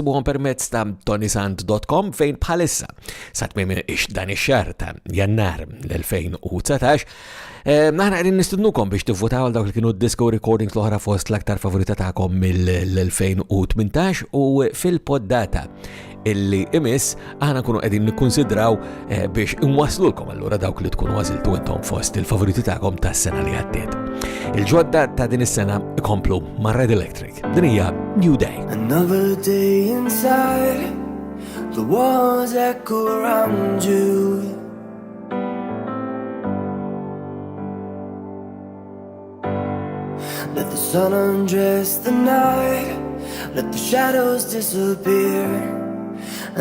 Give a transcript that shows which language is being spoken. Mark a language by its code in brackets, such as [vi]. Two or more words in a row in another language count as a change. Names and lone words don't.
[mt] sibuhom permezz ta' ToniSant.com fejn bħalissa sa tmiem dan ix-xahar ta' Jannar l-2019 naħna qegħdin nistidnukom biex tivvutaw għal dawk li kienu [en] disco recordings [mt] l-oħra fost l-aktar favorita tagħkom mill-2018 u fil-poddata illi imiss aħna kunu qegħdin nikkunsidraw biex inwaslulkom allura dawk li tkunu għażiltu intom fost il-favoriti tagħkom tas-sena li għaddiet. Il-ġodda ta' din is-sena ikomplu ma' Red Electric. Din hija New Day. [en] Another day inside, the walls echo around you. Let the sun undress the night, let the shadows disappear.